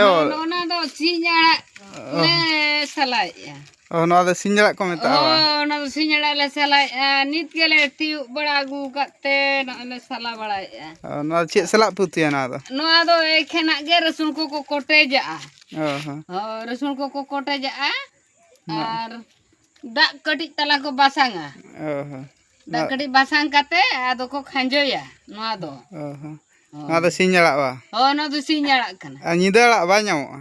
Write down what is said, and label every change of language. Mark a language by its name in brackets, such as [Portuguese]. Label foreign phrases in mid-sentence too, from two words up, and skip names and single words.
[Santali] नोना दो सिंजाड़ा ले सलाय नोआ दो सिंजाड़ा को मेता ओना दो सिंजाड़ा ले सलाय नित गेले तियु बड़ा गु कते नले सला बड़ा नोआ चे सला पुतिया नोआ दो एखेना गे रसुन को कोटेजा ओहो रसुन को कोटेजा और दाग कटी तला को बासांगा ओहो दाग कटी बासांग कते आदो को खंजोया नोआ दो ओहो नोआ दो सिंजाड़ा वा नोआ दो सिंजाड़ा कना निदाड़ा बा ᱧᱟᱢᱚᱜᱼᱟ